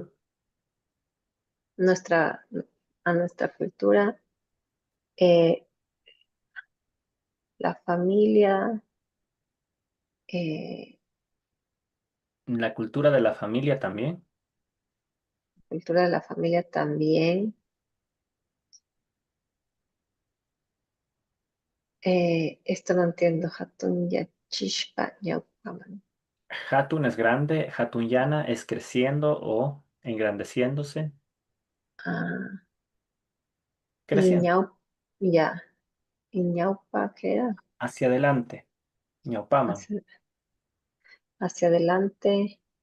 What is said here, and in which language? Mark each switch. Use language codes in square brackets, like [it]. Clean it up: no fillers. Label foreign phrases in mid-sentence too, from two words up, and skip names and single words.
[es] nuestra, a nuestra cultura, eh, la familia, eh, la cultura de la familia también. cultura de la familia también. Esto no entiendo. [qu] Hatun yachishpa ñawpaman. [es] Hatun es grande, Hatunyana es creciendo o engrandeciéndose, Ah, y creciendo ya. ¿Y ñaupa qué era? hacia adelante, ñaupaman, Hacia, hacia adelante.